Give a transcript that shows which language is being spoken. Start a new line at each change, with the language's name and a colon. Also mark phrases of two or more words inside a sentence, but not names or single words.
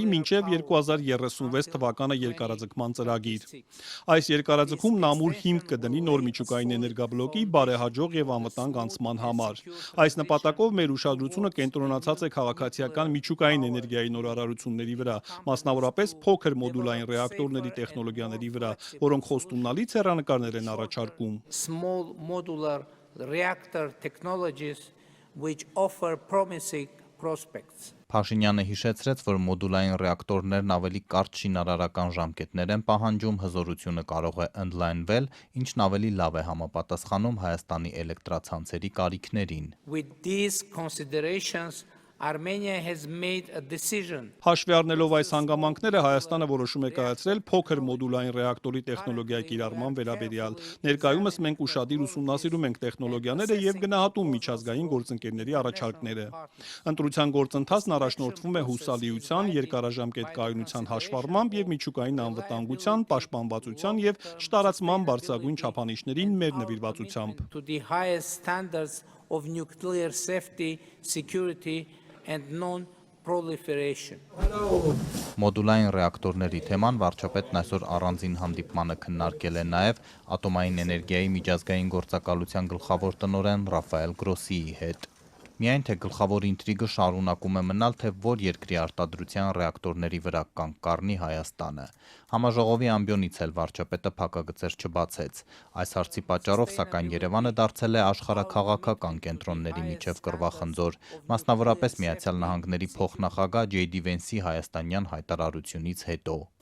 Armenian: մինչև 2036 թվականը երկարաձգման ծրագիր։ Այս երկարաձգումն ամուր հիմք կդնի նոր միջուկային էներգաբլոկի բարեհաջող եւ անվտանգ անցման համար։ Այս նպատակով մեր ուշադրությունը կենտրոնացած է քաղաքացիական միջուկային էներգիայի նորարարությունների վրա, մասնավորապես փոքր մոդուլային ռեակտորների տեխնոլոգիաների վրա, որոնք խոստումնալից հեռանկարներ են առաջարկում։
English: Reactor technologies which offer promising prospects.
Armenian: Փաշինյանը հիշեցրեց, որ մոդուլային ռեակտորներն ավելի կարճ շինարարական ժամկետներ են պահանջում, հզորությունը կարող է ընդլայնվել, ինչն ավելի լավ է համապատասխանում Հայաստանի էլեկտրացանցերի կարիքներին։
English: With these considerations, Armenia has made a decision.
Armenian: Հաշվի առնելով այս հանգամանքները Հայաստանը որոշում է կայացրել փոքր մոդուլային ռեակտորի տեխնոլոգիայի կիրառման վերաբերյալ։ Ներկայումս մենք ուշադիր ուսումնասիրում ենք տեխնոլոգիաները եւ գնահատում միջազգային գործընկերների առաջարկները։ Ընտրության գործընթացն առաջնորդվում է հուսալիության, երկարաժամկետ կայունության հաշվառմամբ եւ միջուկային անվտանգության, պաշտպանվածության եւ չտարածման բարձրագույն չափանիշներին մեր նվիրվածությամբ։
English: To the highest standards of nuclear safety, security and non-proliferation.
Armenian: Մոդուլային ռեակտորների թեման վարչապետն այսօր առանձին հանդիպմանը քննարկել է նաև ատոմային էներգիայի միջազգային գործակալության գլխավոր տնօրեն Ռաֆայել Գրոսիի հետ։ Միայն թե գլխավոր ինտրիգը շարունակում է մնալ, թե որ երկրի արտադրության ռեակտորների վրա կանգ կառնի Հայաստանը։ Համաժողովի ամբիոնից էլ վարչապետը փակագծեր չբացեց։ Այս հարցի պատճառով, սակայն Երևանը դարձել է աշխարհաքաղաքական կենտրոնների միջև կռվախնձոր, մասնավորապես Միացյալ Նահանգների փոխնախագահ Ջեյ Դի Վենսի հայաստանյան հայտարարությունից հետո։